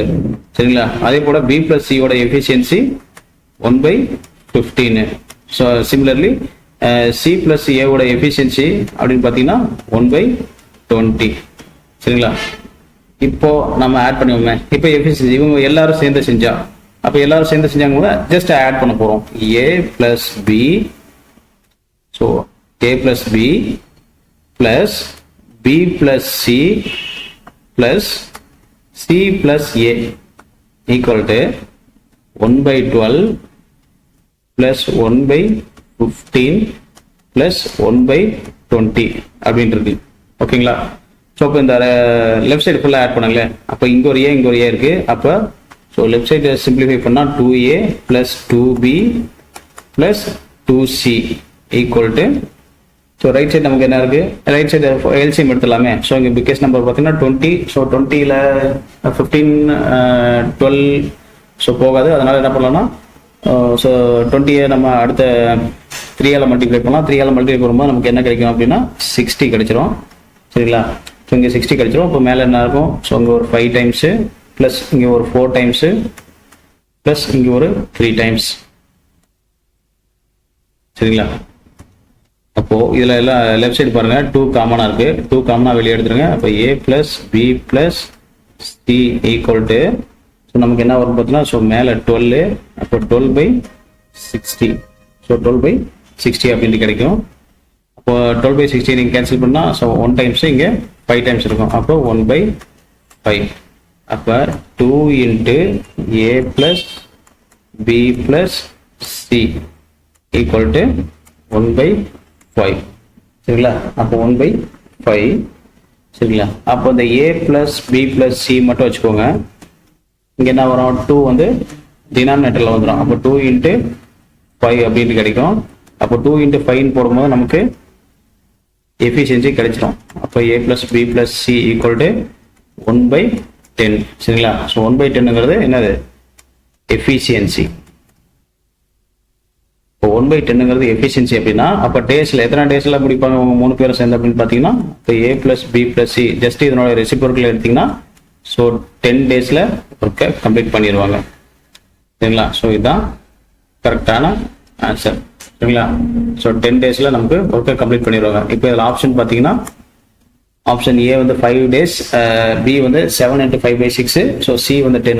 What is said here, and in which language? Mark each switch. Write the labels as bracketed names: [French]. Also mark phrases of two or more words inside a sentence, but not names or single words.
[Tamil] சரிங்களா? அதே போல [English] b plus c [Tamil] ஓட எஃபிஷியன்சி 1/15. [English] so similarly c plus a [Tamil] ஓட எஃபிஷியன்சி அப்படின்னு பார்த்தீங்கன்னா 1/20. சரிங்களா? இப்போ நம்ம ஆட் பண்ணுவோமே. இப்போ எஃபிஷியன்சி இவங்க எல்லாரும் சேர்ந்து செஞ்சா, அப்போ எல்லாரும் சேர்ந்து செஞ்சாங்க கூட [English] just add [Tamil] பண்ண போறோம். [English] a plus b, ஸோ a plus b plus b plus c plus c plus a equal to 1/12 plus 1/15 plus 1/20 [Tamil] அப்படின்றது. ஓகேங்களா? ஸோ இப்போ இந்த [English] left side [Tamil] ஃபுல்லாக ஆட் பண்ணுங்களே. அப்போ இங்கே ஒரு ஏ இங்கே ஒரு ஏ இருக்கு. அப்போ ஸோ [English] left side simplify [Tamil] பண்ணால் [English] 2a plus 2b plus 2c equal to, so right side [Tamil] நமக்கு என்ன இருக்கு, [English] right side LCM [Tamil] எடுத்துலாமே. ஸோ இங்கே [English] biggest number [Tamil] பார்த்தீங்கன்னா 20. ஸோ 20ல் 15 12 ஸோ போகாது. அதனால என்ன பண்ணலாம்னா ஸோ 20 நம்ம அடுத்த 3ஆல் மல்டிப்ளை பண்ணலாம். 3ஆல் மல்டிப்ளை பண்ணும்போது நமக்கு என்ன கிடைக்கும் அப்படின்னா 60 கிடைச்சிரும். சரிங்களா? ஸோ இங்கே 60 கிடைச்சிரும். இப்போ மேலே என்ன இருக்கும், ஸோ இங்கே ஒரு 5 [English] times plus [Tamil] இங்கே ஒரு 4 [English] times plus [Tamil] இங்கே ஒரு 3 டைம்ஸ். சரிங்களா? அப்போ இதுல எல்லாம் லெஃப்ட் சைடு பாருங்க 2 காமனா இருக்கு. 2 காமனா வெளியே எடுத்துருங்க. அப்போ [English] a plus b plus c equal to, so [Tamil] நமக்கு என்ன வரும் பார்த்தீங்கன்னா, ஸோ மேலே 12, அப்போ 12/60. ஸோ 12/60 அப்படின்ட்டு கிடைக்கும். அப்போ 12/60 நீங்கள் கேன்சல் பண்ணால் ஸோ 1 டைம்ஸ் இங்கே 5 டைம்ஸ் இருக்கும். அப்போ 1/5. அப்போ 2 [English] into a plus b plus c equal to [Tamil] 1/5. சரிங்களா? அப்போ 1/5. சரிங்களா? அப்போ இந்த [English] a plus b plus c [Tamil] மட்டும் வச்சுக்கோங்க. இங்கே என்ன வரும், 2 வந்து டினாமினேட்டரில் வந்துடும். அப்போ 2 into 5 அப்படின்னு கிடைக்கும். அப்போ 2 into 5 போடும்போது நமக்கு எஃபிஷியன்சி கிடைச்சிடும். அப்போ [English] a plus b plus c equal to [Tamil] 1/10. சரிங்களா? ஸோ 1/10ங்கிறது என்னது, எஃபிஷியன்சி. இப்போ 1/10ங்கிறது எஃபிஷியன்சி அப்படின்னா, அப்போ டேஸில் எத்தனை டேஸில் முடிப்பாங்க அவங்க 3 பேரும் சேர்ந்து அப்படின்னு பார்த்தீங்கன்னா, இப்போ [English] a plus b plus c [Tamil] ஜஸ்ட் இதனோட ரெசிப்ரோக்கல் எடுத்தீங்கன்னா ஸோ 10 டேஸில் ஒர்க்கை கம்ப்ளீட் பண்ணிடுவாங்க. சரிங்களா? ஸோ இதுதான் கரெக்டான ஆன்சர். சரிங்களா? ஸோ 10 டேஸில் நமக்கு ஒர்க்கை கம்ப்ளீட் பண்ணிடுவாங்க. இப்போ இதில் ஆப்ஷன் பார்த்தீங்கன்னா, ஆப்ஷன் ஏ வந்து 5 days, பி வந்து 7 into 5/6, ஸோ சி வந்து 10.